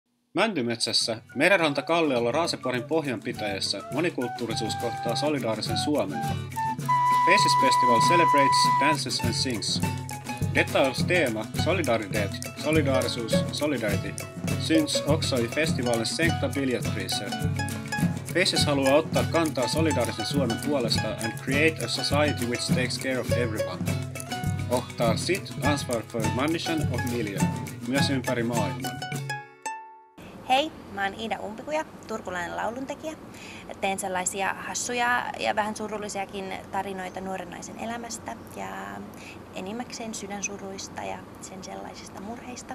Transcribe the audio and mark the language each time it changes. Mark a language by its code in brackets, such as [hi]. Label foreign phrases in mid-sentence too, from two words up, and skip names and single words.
[fi] Mäntymetsässä, merenrantakalliolla Raaseporin pohjanpitäjässä monikulttuurisuus kohtaa solidaarisen Suomen. [en] Faces Festival celebrates, dances and sings. [sv] Detta års tema, solidaritet, solidaarisuus, solidarity, syns också i festivalens sänkta biljettpriser. [fi] Faces haluaa ottaa kantaa solidaarisen Suomen puolesta [en] and create a society which takes care of everyone. [sv] Tar sitt ansvar för människan och miljön, [fi] myös ympäri maailman. Hei, mä oon Iida Umpikuja, turkulainen lauluntekijä. Teen sellaisia hassuja ja vähän surullisiakin tarinoita nuoren naisen elämästä ja enimmäkseen sydänsuruista ja sen sellaisista murheista.